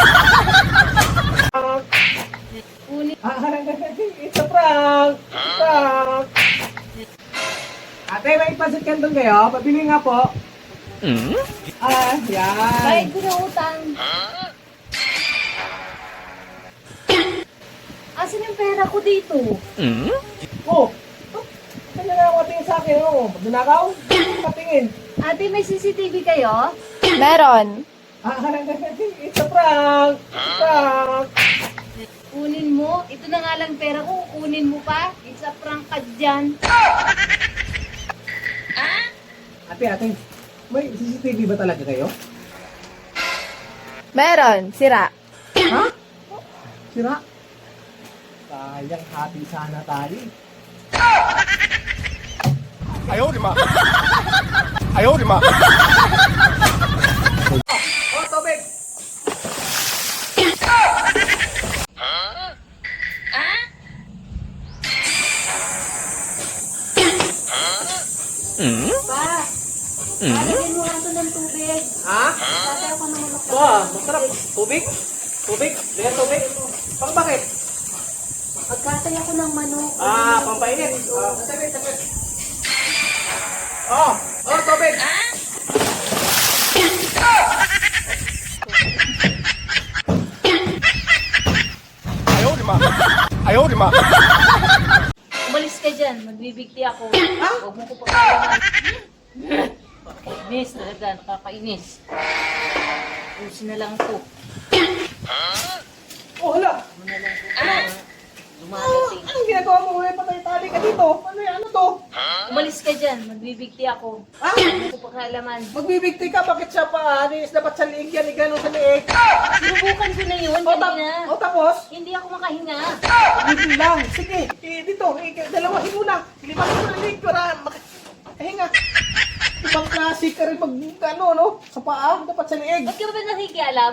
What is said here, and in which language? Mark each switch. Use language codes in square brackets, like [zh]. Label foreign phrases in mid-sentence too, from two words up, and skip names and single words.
[en] It's a prank! Prank! [tl] Ate, may pasit kanton kayo? Pabili nga po. Yan. Bayad ko ng utang. Asan yung pera ko dito? Oh! Ano na ako tingin sa akin? Oh, magnanakaw? Patingin. Ate, may CCTV kayo? Meron. [en] It's a prank! Prank! [tl] Kunin mo. Ito na nga lang pera ko. Kunin mo pa. [en] It's a prank [tl] ka dyan. Ate, may CCTV ba talaga kayo? Meron. Sira. Ha? Sira? Sayang, happy sana tayo. [zh] 哎呦我的妈！哎呦我的妈！ [tl] Oh, tubig! Pa, lalagyan mo nga ito ng tubig. Ha? Tatay ako ng manok. Wow, masarap. Tubig? Tubig? Ganyan tubig? Pang bakit? Pagkatay ako ng manok. Pampainit. Saglit. Oh, tubig. [zh] 哎呦我的妈！哎呦我的妈！ [tl] Umalis ka dyan. Magbibigti ako. Ha? Huwag mo ko pagkakaman. Nakakainis talaga. Nakakainis. Pusin na lang to. Oh, hala. Ano na lang to. Dumarating. Anong ginagawa mo? May patay-tali ka dito. Ano yan? Ano to? Umalis ka dyan. Magbibigti ako. Ha? Huwag mo ko pagkakaman. Magbibigti ka? Bakit siya pa? Anis, dapat sa liig yan. Gano'n sa liig. Sinubukan ko na yun. Kanina. Tapos? Hindi ako makahinga. Hindi lang. Sige, dito. Dalawahin mo na. Limahin mo na liig para makahinga. Ibang klase ka rin pag no? Sa paa. Dapat sa liig. Ba't ka ba nakikialam?